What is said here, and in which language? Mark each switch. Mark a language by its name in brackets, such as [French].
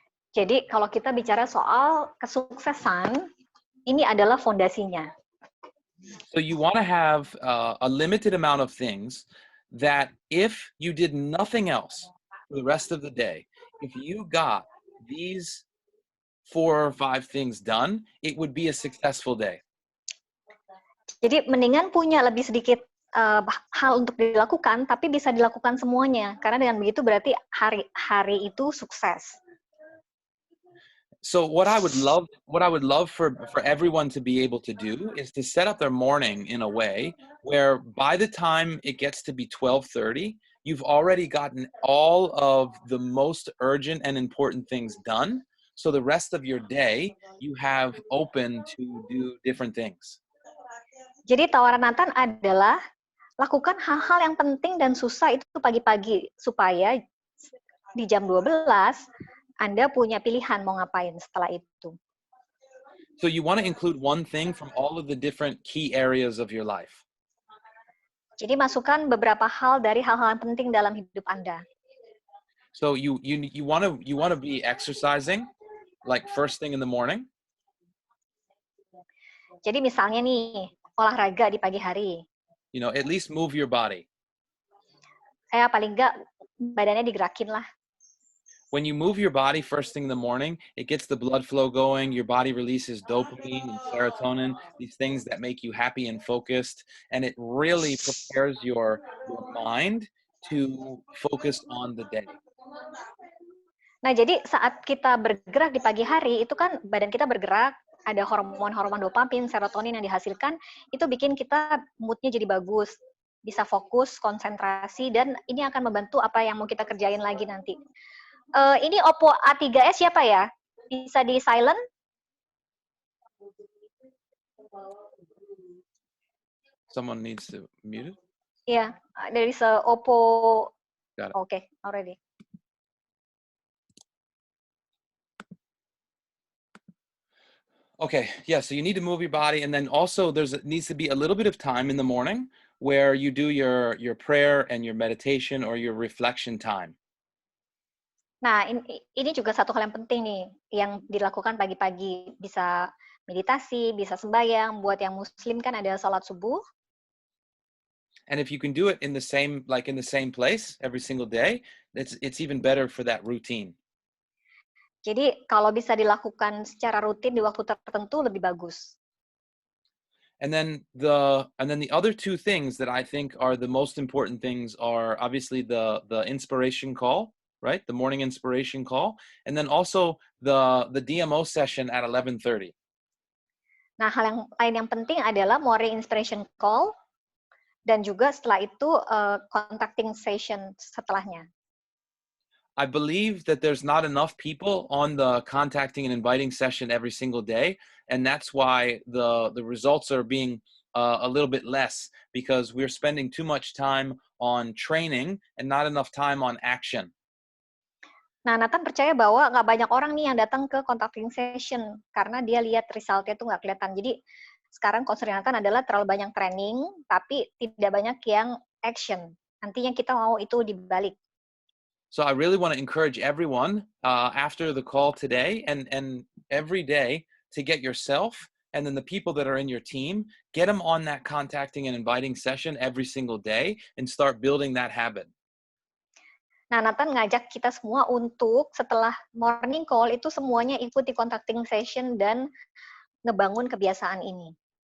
[Indonesian] Jadi kalau kita bicara soal kesuksesan, ini adalah fondasinya. [English] So you want to have a limited amount of things that if you did nothing else for the rest of the day, if you got these 4 or 5 things done, it would be a successful day. [Indonesian] Jadi mendingan punya lebih sedikit hal untuk dilakukan, tapi bisa dilakukan semuanya. Karena dengan begitu berarti hari itu sukses. [English] So what I would love for everyone to be able to do is to set up their morning in a way where by the time it gets to be 12:30, you've already gotten all of the most urgent and important things done. So the rest of your day you have open to do different things. [Indonesian] Jadi tawaran Nathan adalah lakukan hal-hal yang penting dan susah itu pagi-pagi supaya di jam 12 Anda punya pilihan mau ngapain setelah itu. [English] So you want to include one thing from all of the different key areas of your life. [Indonesian] Jadi masukkan beberapa hal dari hal-hal yang penting dalam hidup Anda. [English] So you want to be exercising like first thing in the morning. [Indonesian] Jadi misalnya nih, olahraga di pagi hari. [English] You know, at least move your body. [Indonesian] Paling enggak badannya digerakin lah. [English] When you move your body first thing in the morning, it gets the blood flow going. Your body releases dopamine and serotonin, these things that make you happy and focused. And it really prepares your mind to focus on the day. [Indonesian] Nah, jadi saat kita bergerak di pagi hari, itu kan badan kita bergerak, ada hormon-hormon dopamin, serotonin yang dihasilkan, itu bikin kita moodnya jadi bagus, bisa fokus, konsentrasi, dan ini akan membantu apa yang mau kita kerjain lagi nanti. Ini Oppo A3s siapa ya? Bisa di silent? [English] Someone needs to mute it? Yeah, there is a Oppo. Got it. Okay, already. Okay, yeah, so you need to move your body, and then also needs to be a little bit of time in the morning where you do your prayer and your meditation or your reflection time. [Indonesian] Nah, ini juga satu hal yang penting nih, yang dilakukan pagi-pagi. Bisa meditasi, bisa sembahyang. Buat yang muslim kan ada sholat subuh. [English] And if you can do it in the same place every single day, it's even better for that routine. [Indonesian] Jadi kalau bisa dilakukan secara rutin di waktu tertentu lebih bagus. [English] And then the other two things that I think are the most important things are obviously the inspiration call, right? The morning inspiration call, and then also the DMO session at 11:30. [Indonesian] Nah, hal yang lain yang penting adalah morning inspiration call dan juga setelah itu contacting session setelahnya. [English] I believe that there's not enough people on the contacting and inviting session every single day, and that's why the results are being a little bit less, because we're spending too much time on training and not enough time on action. [Indonesian] Nah, Nathan percaya bahwa nggak banyak orang nih yang datang ke contacting session karena dia lihat resultnya tuh nggak kelihatan. Jadi sekarang concern Nathan adalah terlalu banyak training, tapi tidak banyak yang action. Nantinya kita mau itu dibalik. [English] So I really want to encourage everyone after the call today and every day to get yourself and then the people that are in your team, get them on that contacting and inviting session every single day and start building that habit. [Indonesian] Nah, Nathan ngajak kita semua untuk setelah morning call itu semuanya ikut di contacting session dan ngebangun kebiasaan ini.